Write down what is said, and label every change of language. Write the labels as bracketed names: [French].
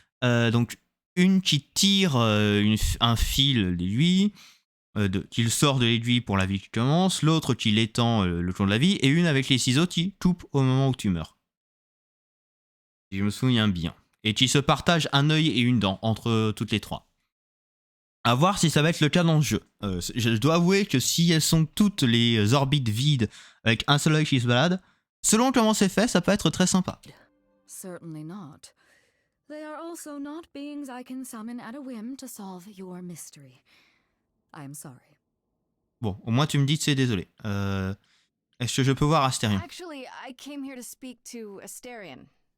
[French] Donc, une qui tire un fil d'aiguille, qu'il sort de l'aiguille pour la vie qui commence, l'autre qui l'étend le long de la vie, et une avec les ciseaux qui coupe au moment où tu meurs. Si je me souviens bien. Et qui se partagent un œil et une dent entre toutes les trois. À voir si ça va être le cas dans le jeu. Je dois avouer que si elles sont toutes les orbites vides avec un seul œil qui se balade, selon comment c'est fait, ça peut être très sympa. [English] Certainly not. They are also not beings I can summon at a whim to solve your mystery. I am sorry. [French] Bon, au moins tu me dis que c'est désolé. Est-ce que je peux voir Astérion? [English] Actually, I came here to speak to Asterion.